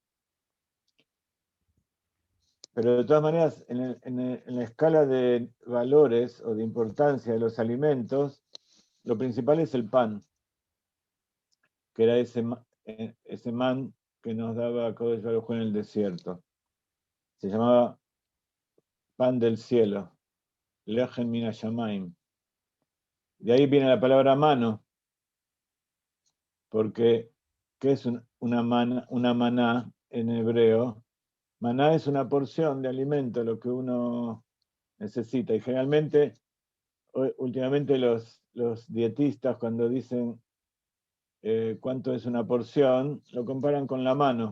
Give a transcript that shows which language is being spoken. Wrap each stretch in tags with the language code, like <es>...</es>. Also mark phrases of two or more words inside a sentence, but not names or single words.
<es>Pero de todas maneras, en la escala de valores o de importancia de los alimentos, lo principal es el pan, que era ese man que nos daba</es> <he>קודש ברוך הוא</he> <es>en el desierto. se llamaba pan del cielo,</es> <he>לחם מן השמים.</he> <es>De ahí viene la palabra mano, porque ¿qué es una maná en hebreo? Maná es una porción de alimento, lo que uno necesita. Y generalmente, últimamente los dietistas cuando dicen cuánto es una porción, lo comparan con la mano.</es>